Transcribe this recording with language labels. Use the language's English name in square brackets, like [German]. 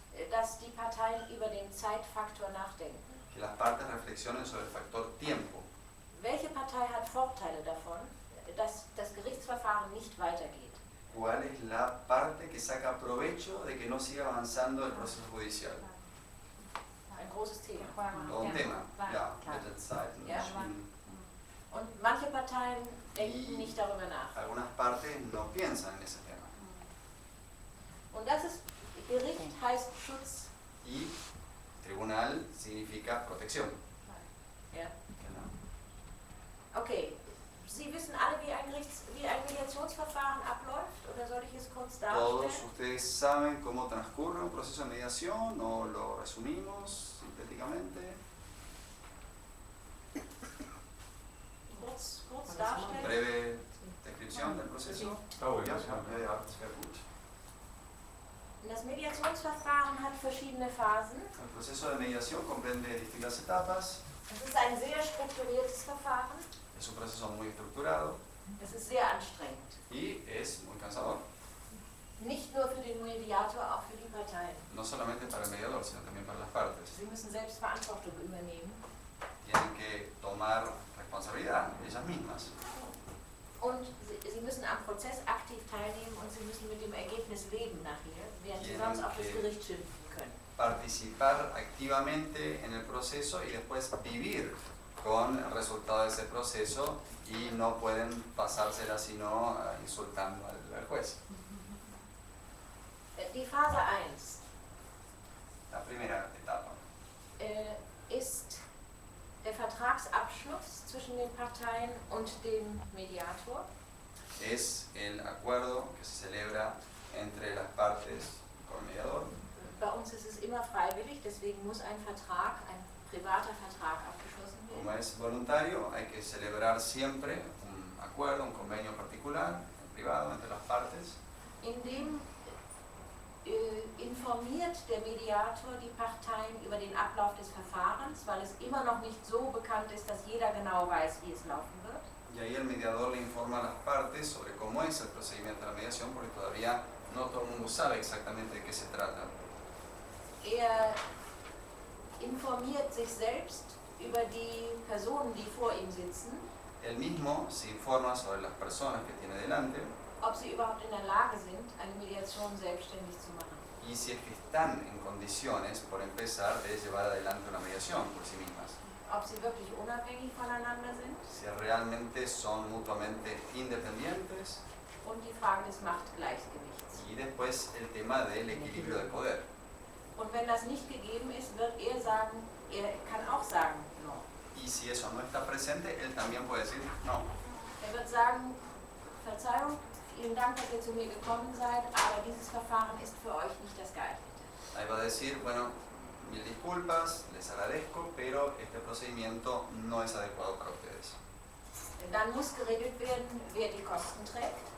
[German] dass die Parteien über den Zeitfaktor nachdenken. [Spanish] que las partes reflexionen sobre el factor tiempo. [German] Welche Partei hat Vorteile davon, dass das Gerichtsverfahren nicht weitergeht? [Spanish] ¿Cuál es la parte que saca provecho de que no siga avanzando el proceso judicial? [German] Ein großes Thema. [Spanish] Todo un tema. [German] Ja, mit den Zeiten. Ja. Und manche Parteien denken nicht darüber nach. [Spanish] Algunas partes no piensan en ese tema. [German] Und das ist, Gericht heißt Schutz. [Spanish] Y tribunal significa protección. [German] Ja. Okay, Sie wissen alle, wie ein Mediationsverfahren abläuft, oder soll ich es kurz [Spanish] ¿Todos [German] darstellen? [Spanish] ustedes saben cómo transcurre un proceso de mediación o lo resumimos sintéticamente? [German] Kurz darstellen. [Spanish] Breve descripción del proceso. [German] Ja, sehr gut. Das Mediationsverfahren hat verschiedene Phasen. [Spanish] El proceso de mediación comprende distintas etapas. [German] Es ist ein sehr strukturiertes Verfahren. [Spanish] Es un proceso muy estructurado [German] Es ist sehr anstrengend. [Spanish] y es muy cansador. [German] Nicht nur für den Mediator, auch für die Parteien. [Spanish] No solamente para el mediador, sino también para las partes. [German] Sie müssen selbst Verantwortung übernehmen. [Spanish] Tienen que tomar responsabilidad ellas mismas. [German] Und sie müssen am Prozess aktiv teilnehmen und sie müssen mit dem Ergebnis leben nachher, während sie sonst auf das Gericht schimpfen können. [Spanish] Participar activamente en el proceso y después vivir con el resultado de ese proceso y no pueden pasársela sino insultando al juez. [German] Die Phase 1 [Spanish] La primera etapa [German] ist der Vertragsabschluss zwischen den Parteien und dem Mediator. [Spanish] es el acuerdo que se celebra entre las partes con el mediador. [German] Bei uns ist es immer freiwillig, deswegen muss ein Vertrag, ein privater Vertrag abgeschlossen [Spanish] Como [German] werden. [Spanish] es voluntario, hay que celebrar siempre un acuerdo, un convenio particular, privado, entre las partes, [German] In dem informiert der Mediator die Parteien über den Ablauf des Verfahrens, weil es immer noch nicht so bekannt ist, dass jeder genau weiß, wie es laufen wird. [Spanish] y ahí el mediador le informa a las partes sobre cómo es el procedimiento de la mediación, porque todavía no todo el mundo sabe exactamente de qué se trata. [German] Informiert sich selbst über die Personen, die vor ihm sitzen, [Spanish] Él mismo se informa sobre las personas que tiene delante [German] ob sie überhaupt in der Lage sind, eine Mediation selbstständig zu machen. [Spanish] y si es que están en condiciones, por empezar, de llevar adelante una mediación por sí mismas. [German] Ob sie wirklich unabhängig voneinander sind [Spanish] Si realmente son mutuamente independientes [German] und die Frage des Machtgleichgewichts. [Spanish] y después el tema del equilibrio de poder. [German] Und wenn das nicht gegeben ist, wird er sagen, er kann auch sagen, no. [Spanish] Y si eso no está presente, él también puede decir no. [German] Er wird sagen, Verzeihung, vielen Dank, dass ihr zu mir gekommen seid, aber dieses Verfahren ist für euch nicht das geeignete. [Spanish] Ahí va a decir, bueno, mil disculpas, les agradezco, pero este procedimiento no es adecuado para ustedes. [German] Dann muss geregelt werden, wer die Kosten trägt.